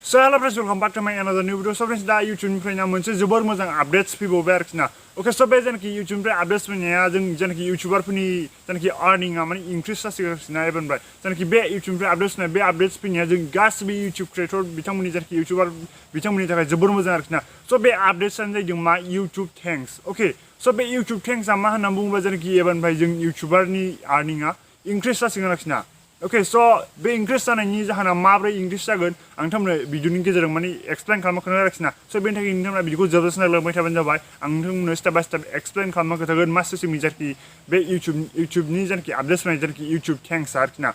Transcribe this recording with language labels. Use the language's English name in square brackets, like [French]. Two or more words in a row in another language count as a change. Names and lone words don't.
[English] So hello friends, welcome back to my another new video. So friends, [Bodo] दा YouTube ना मोनसे जोबोर मोजां अपडेट्स फैबावबाय आरोखि ना. Okay, so बे जेनाखि YouTube अपडेट्स फैनाया जों जेनाखि YouTuberफोरनि जेनाखि अर्निंआ माने इंक्रिज जासिगासिनो ना एबनबाय. जेनाखि बे YouTube अपडेट्स फैनाय बे अपडेट्स फैनाया जों गासिबो YouTube क्रिएटर बिथांमोननि जेनाखि YouTuber बिथांमोननि थाखाय जोबोर मोजां आरोखि ना. So बे अपडेट्सआनो जादों मा YouTube thanks. Okay, so बे YouTube thanks आ मा होनना बुङोबा जेनाखि एबनबाय जों YouTuberनि अर्निंआ इंक्रिज जासिगोन आरोखि ना. Okay, so बे इंक्रिज जानायनि जाहोना माब्रै इंक्रिज जागोन आं नोंथांमोननो भिडिअनि गेजेरजों माने एक्सप्लेन खालामनो आरोखि ना. So बेनि थाखाय नोंथांमोना भिडिअखौ जोबजासिम नायलांबाय थाबानो जाबाय. आं नोंथांमोननो [English] step by step [Bodo] एक्सप्लेन खालामनो खोन्थागोन मा सिस्टेमनि जेनाखि बे YouTubeनि जेनाखि आपडेट्स फैनाय जेनाखि YouTube thanks आरोखि ना.